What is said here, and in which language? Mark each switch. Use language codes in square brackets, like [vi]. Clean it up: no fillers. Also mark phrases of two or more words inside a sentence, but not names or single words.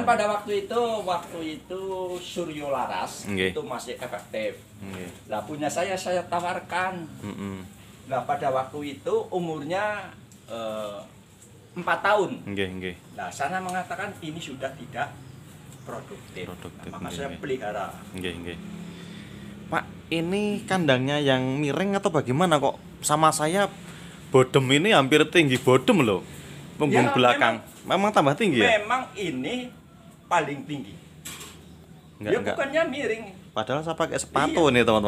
[id] pada waktu itu Suryo Laras Nggih. itu masih efektif. Nggih. Lah punya saya tawarkan. Nah pada waktu itu umurnya 4 tahun. Nggih. Nah sana mengatakan ini sudah tidak produktif. Nah, maka saya nggih. pelihara. Nggih. Pak, ini kandangnya yang miring atau bagaimana kok? Sama saya bodem ini hampir tinggi bodem loh. Punggung Ya, belakang. Memang tambah tinggi ya? Memang ini paling tinggi. Enggak. Bukannya miring. Padahal saya pakai sepatu nih teman-teman.